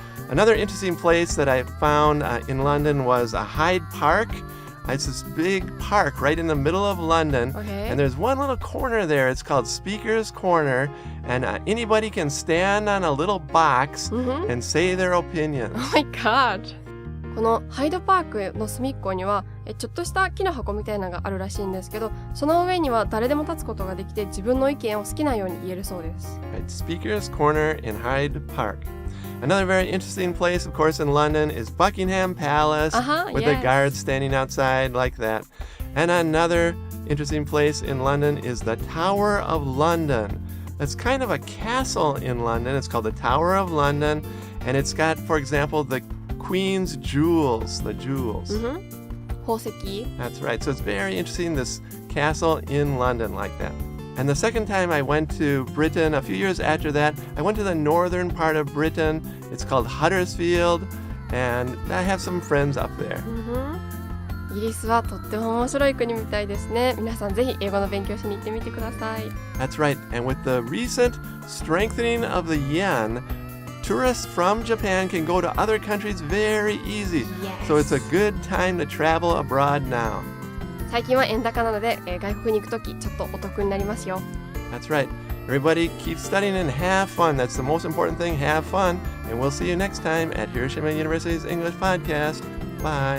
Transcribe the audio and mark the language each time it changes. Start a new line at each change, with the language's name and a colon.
English: Another interesting place that I found in London was Hyde Park. It's this big park right in the middle of London. And there's one little corner there. It's called Speaker's Corner. And anybody can stand on a little box and say their opinions. Oh my god!
Japanese: このハイドパークの隅っこにはちょっとした木の箱みたいなのがあるらしいんですけど、その上には誰でも立つことができて自分の意見を好きなように言えるそうです。
English: Right, Speaker's Corner in Hyde Park.Another very interesting place, of course, in London is Buckingham Palace with the guards standing outside like that. And another interesting place in London is the Tower of London. It's kind of a castle in London. It's called the Tower of London. And it's got, for example, the Queen's jewels, the jewels.
Japanese: 宝石
English: That's right. So it's very interesting, this castle in London like that.And the second time I went to Britain, a few years after that, I went to the northern part of Britain. It's called Huddersfield, and I have some friends up there.
Japanese: イギリスはとっても面白い国みたいですね。皆さんぜひ英語の勉強しに行ってみてください。
English: That's right. And with the recent strengthening of the yen, tourists from Japan can go to other countries very easy. So it's a good time to travel abroad now.
Japanese: 最近は円高なので、外国に行くときちょっとお得になりますよ。
English: That's right. Everybody keep studying and have fun. That's the most important thing. Have fun. And we'll see you next time at Hiroshima University's English Podcast. Bye.